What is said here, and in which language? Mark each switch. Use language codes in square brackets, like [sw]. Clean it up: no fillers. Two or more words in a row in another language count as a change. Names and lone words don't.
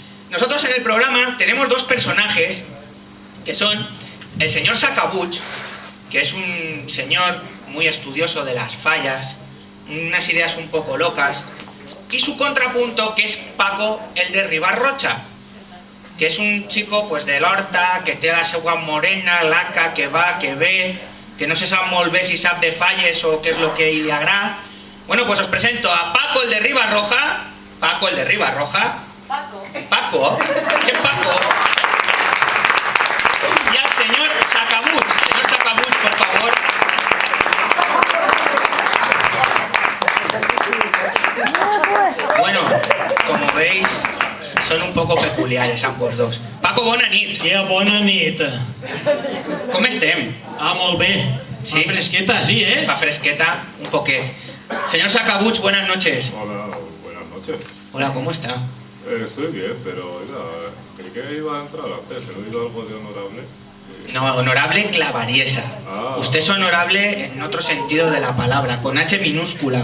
[es] nosotros en el programa tenemos dos personajes que son el señor Sacabuch, que es un señor muy estudioso de las fallas, unas ideas un poco locas, y su contrapunto, que es Paco, el de Ribarrocha, que es un chico pues de l'Horta, que [ca] té la seva morena, laca, que va, que ve, que no se sap molt bé si sap de falles [es] o qué es lo que le agrada. Bueno, pues os presento a Paco, el de Ribarroja. Paco, el de Ribarroja. Paco, ¿qué Paco? Y al señor Sacabuch. Señor Sacabuch, por favor. Bueno, como veis, son un poco peculiares ambos dos. [ca] Paco, bona nit. Tia, bona nit. Com estem? Molt bé. Sí. Fa fresqueta, sí, Fa fresqueta, un poquet. [es] Señor Sacabuch, buenas noches. Hola, buenas noches. Hola, ¿cómo está? Estoy bien, pero oiga, creí que iba a entrar antes. ¿He oído algo de honorable? No, honorable Clavariesa. Ah. Usted es honorable en otro sentido de la palabra, con H minúscula.